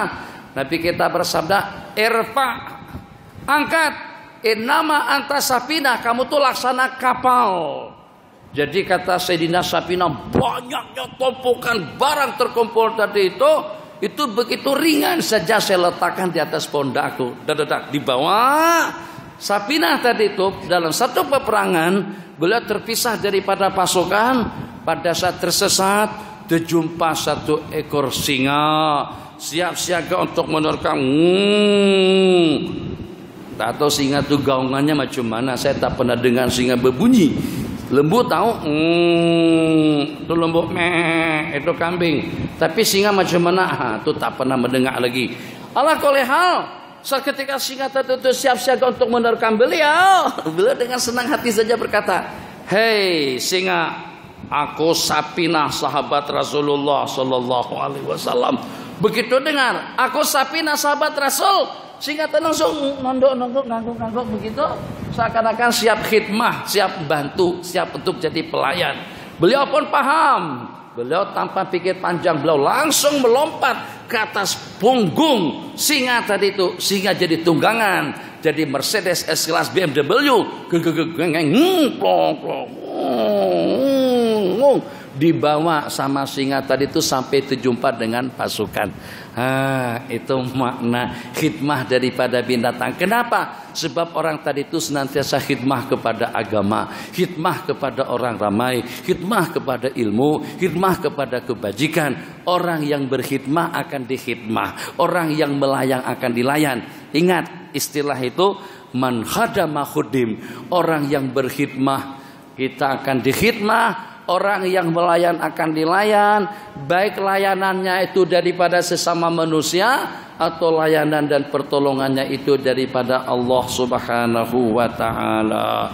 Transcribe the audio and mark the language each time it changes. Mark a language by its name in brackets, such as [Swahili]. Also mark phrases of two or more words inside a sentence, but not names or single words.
[Malay] Nabi kita bersabda, irfa, angkat, [Arabic] innama anta Safinah, [Malay] kamu tuh laksana kapal. Jadi kata Sayyidina Sapinah, banyaknya tumpukan barang terkumpul tadi itu begitu ringan saja saya letakkan di atas pundakku. Di bawah Sapinah tadi itu dalam satu peperangan beliau terpisah daripada pasukan. Pada saat tersesat terjumpa satu ekor singa siap siaga untuk menerkam. Tak tahu singa itu gaungannya macam mana. Saya tak pernah dengar singa berbunyi. Lembu tahu, itu lembu meh, itu kambing. Tapi singa macam mana? Itu tak pernah mendengar lagi. [Arabic] Ala kulli hal, [Malay] saat ketika singa itu siap siaga untuk menerkam beliau dengan senang hati saja berkata, "Hei singa, aku Sapinah sahabat Rasulullah [Arabic] Sallallahu Alaihi Wasallam." [Malay] Begitu dengar, aku Sapinah sahabat Rasul, singa langsung nondok ngangguk begitu, seakan-akan siap khidmah, siap bantu, siap untuk jadi pelayan. Beliau pun paham. Beliau tanpa pikir panjang, beliau langsung melompat ke atas punggung singa tadi itu. Singa jadi tunggangan, jadi Mercedes S-Class BMW. Dibawa sama singa tadi itu sampai terjumpa dengan pasukan. Itu makna khidmah daripada binatang. Kenapa? Sebab orang tadi itu senantiasa khidmah kepada agama, khidmah kepada orang ramai, khidmah kepada ilmu, khidmah kepada kebajikan. Orang yang berkhidmah akan dikhidmah, orang yang melayang akan dilayan. Ingat istilah itu, [Arabic] man khadama khudim. [Malay] Orang yang berkhidmah kita akan dikhidmah, orang yang melayan akan dilayan, baik layanannya itu daripada sesama manusia atau layanan dan pertolongannya itu daripada Allah [Arabic] Subhanahu wa taala.